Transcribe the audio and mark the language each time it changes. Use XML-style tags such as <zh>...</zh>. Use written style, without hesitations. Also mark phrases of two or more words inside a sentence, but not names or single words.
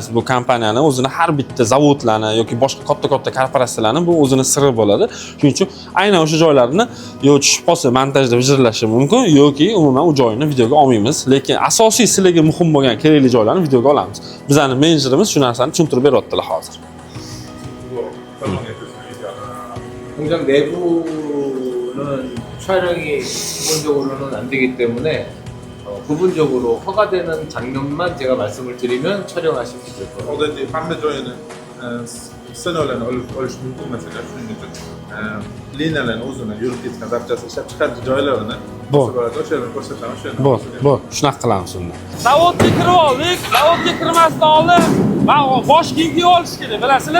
<uz>Bu kompaniyani o'zini har bitta zavodlarni yoki boshqa katta-katta korporatsiyalarni bu o'zini siri bo'ladi. Shuning uchun aynan o'sha joylarni yo tushib qolsa montajda vijirlashi mumkin yoki umuman u joyini videoga olmaymiz. Lekin asosiy sizlarga muhim bo'lgan kerakli joylarni videoga olamiz. Bizning menejerimiz shu narsani tushuntirib beryaptilar hozir.</uz> <ko>공장 내부는 촬영이 기본적으로는 안 되기 때문에 부분적으로 허가되는 장면만 제가 말씀을 드리면 촬영하시면 될 거예요.</ko> <uz>Odatiy hamma joyini ssenariylarni olish mumkin emas ekan. Shuning uchun liniyalarni o'zini yurib ketgan zapchasi ishlab chiqaruvchi joylarini o'sha yerni ko'rsatamiz. Bo'l, shunaqa qilamiz unda. Zavodga kirib oldik. Zavodga kirmasdan oldin bosh kiyim kiyib olish kerak, bilasizlar?</uz>